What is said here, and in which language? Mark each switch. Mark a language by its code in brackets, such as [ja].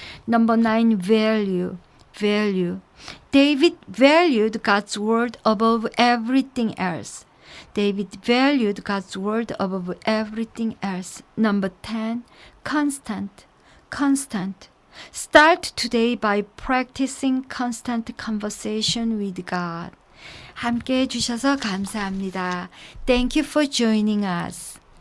[en] Number 9, value. Value. David valued God's word above everything else. David valued God's word above everything else. Number 10, constant. Constant. Start today by practicing constant conversation with God. [ko] 함께 해주셔서 감사합니다. [en] Thank you for joining us.